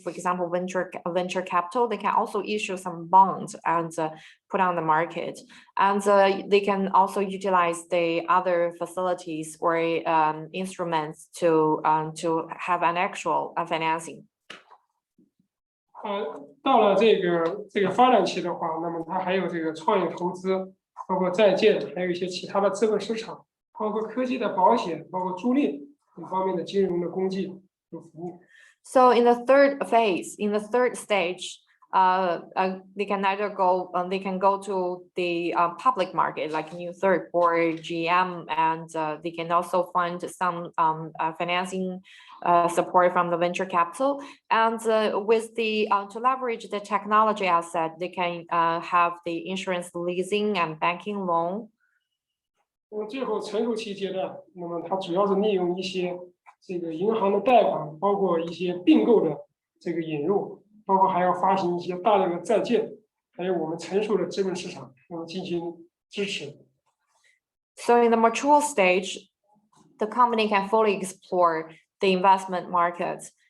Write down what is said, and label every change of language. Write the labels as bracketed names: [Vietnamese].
[English] For example, venture capital. They can also issue some bonds and put on the market, and they can also utilize the other facilities or instruments to have an actual financing. [Chinese] 到了这个发展期的话，那么它还有这个创业投资，包括债券，还有一些其他的资本市场，包括科技的保险，包括租赁等方面的金融的工具和服务。 [English] So in the third phase, in the third stage, they can either go, they can go to the public market like New Third or GM, and they can also find some financing support from the venture capital. And with the to leverage the technology asset, they can have the insurance leasing and banking loan. [Chinese] 最后成熟期阶段，那么它主要是利用一些这个银行的贷款，包括一些并购的这个引入，包括还要发行一些大量的债券，还有我们成熟的资本市场，那么进行支持。 [English] So in the mature stage, the company can fully explore the investment market.